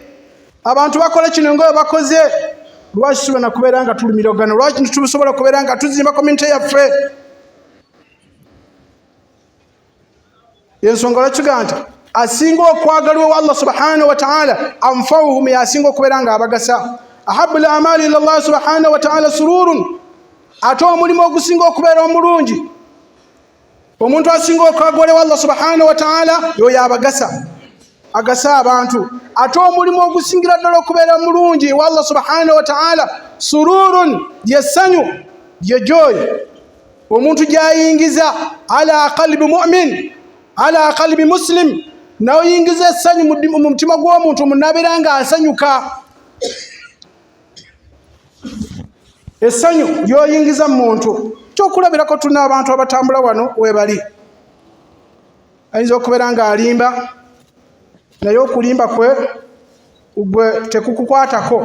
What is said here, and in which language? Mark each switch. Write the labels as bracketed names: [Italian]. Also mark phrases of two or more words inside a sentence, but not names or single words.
[Ganda] Abantu bakola kino nga bwe bakoze. Lwaki tusobola kubeera nga tulumiragana? Lwaki tusobola kubeera nga tuzimba community yaffe? Ensonga lwaki tugamba nti asinga okwagalwa ewa [Arabic] الله سبحانه وتعالى أنفعهم, [Ganda] yasinga okubeera nga abagasa. [Arabic] أحب الأعمال إلى الله سبحانه وتعالى سرور. [Ganda] Ate omulimu ogusinga okubeera omulungi, omuntu asinga okwagala ewa [Arabic] الله سبحانه وتعالى [Ganda] yoyo abagasa, agasa abantu. Ate omulimu ogusingira ddala okubeera mulungi ewa [Arabic] الله سبحانه وتعالى سرور, [Ganda] yesanyu, ye joy. Omuntu gyayingiza [Arabic] على قلب مؤمن، على قلب مسلم, [Ganda] n'oyingiza essanyu mu mutima gw'omuntu munabeera nga asanyuka. Essanyu lyoyingiza mu muntu. Kyokulabirako tulina abantu abatambula wano webali. Ayinza okubeera nga alimba, naye okulimba kwe gwe tekukukwatako.